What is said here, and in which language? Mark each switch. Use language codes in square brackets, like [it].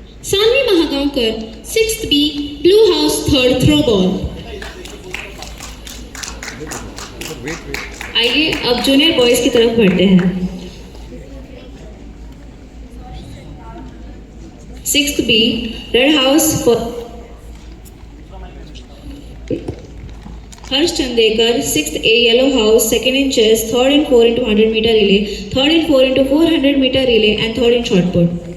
[en] Sanvi Mahagaonkar, 6th B, Blue House, 3rd throw ball. [hi] आइए अब junior boys की तरफ बढ़ते हैं। [en] 6th B, Red House, Harsh Chandekar, 6th A, Yellow House, 2nd in chess, 3rd in 4 into 100 meter relay, 3rd in 4 into 400 meter relay, and 3rd in shot put.